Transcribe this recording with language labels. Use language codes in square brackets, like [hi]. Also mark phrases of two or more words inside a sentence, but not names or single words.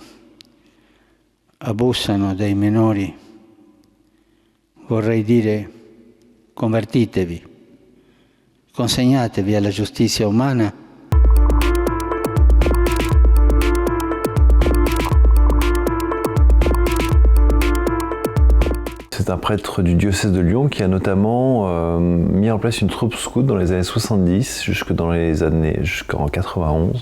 [it] abusano dei minori vorrei dire: convertitevi, consegnatevi alla giustizia umana. [fr] C'est un prêtre du diocèse de Lyon qui a notamment mis en place une troupe scout dans les années 70 jusqu'en 91.